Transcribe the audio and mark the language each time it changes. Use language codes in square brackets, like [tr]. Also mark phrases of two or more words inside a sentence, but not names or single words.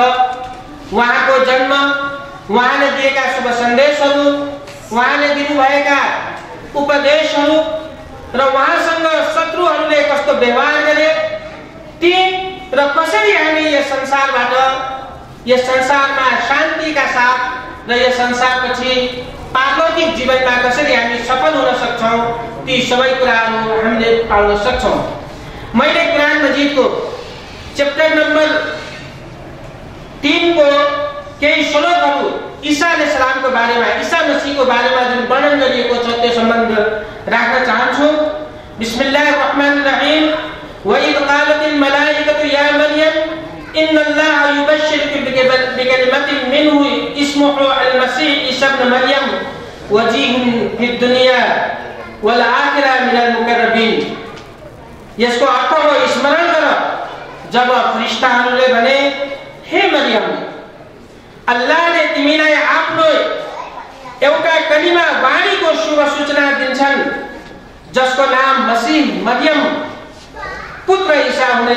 [ne] उहाँको जन्म, उहाँले दिएका शुभ सन्देशहरू, उहाँले दिनुभएका उपदेशहरू र उहाँसँग शत्रुहरूले कस्तो व्यवहार गरे ती र कसरी हामी यस संसारबाट, यस संसारमा शान्तिका साथ र यस संसारपछि पारलौकिक जीवनमा कसरी हामी सफल हुन सक्छौँ, ती सबै कुराहरू हामीले पाउन सक्छौँ। मैले कुरान मजिदको च्याप्टर नम्बर 3 को केही श्लोकहरू ईसा अलैहिस्सलामको बारेमा, ईसा मसीहको बारेमा जुन वर्णन गरिएको छ त्यो सम्बन्ध राख्न चाहन्छु। [ar] بسم الله الرحمن الرحيم. وإذ قالت الملائكة يا مريم إن الله يبشرك بكلمة منه اسمه المسيح عيسى ابن مريم وجيها في الدنيا والآخرة من المقربين. [ne] यसको अर्थ हो, स्मरण गर जब फरिस्ताहरूले भने, हे मरियम, अल्लाहले तिमीलाई आफ्नो एउटा कलिमा वाणीको शुभ सूचना दिन्छन् जसको नाम मसीह मरियम पुत्र ईसा हुनेछ।